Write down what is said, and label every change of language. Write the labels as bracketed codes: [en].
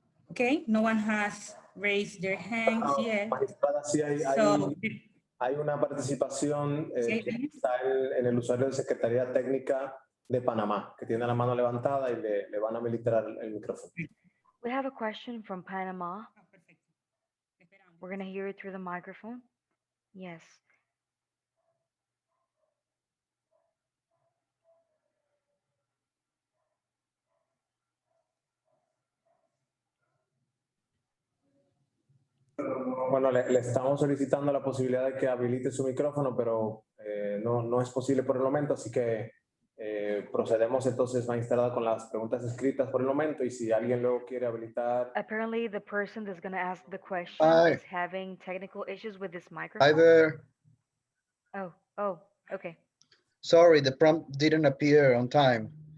[en] Okay, no one has raised their hands yet. [es] Magistrada, sí hay una participación que está en el usuario de Secretaría Técnica de Panamá, que tiene la mano levantada y le van a habilitar el micrófono. [en] We have a question from Panama. We're going to hear it through the microphone. Yes. [es] Bueno, le estamos solicitando la posibilidad de que habilite su micrófono, pero no es posible por el momento, así que procedemos entonces a instalar con las preguntas escritas por el momento, y si alguien luego quiere habilitar. [en] Apparently, the person that's going to ask the question Hi. is having technical issues with this Hi microphone. there. Oh, okay. Sorry, the prompt didn't appear on time.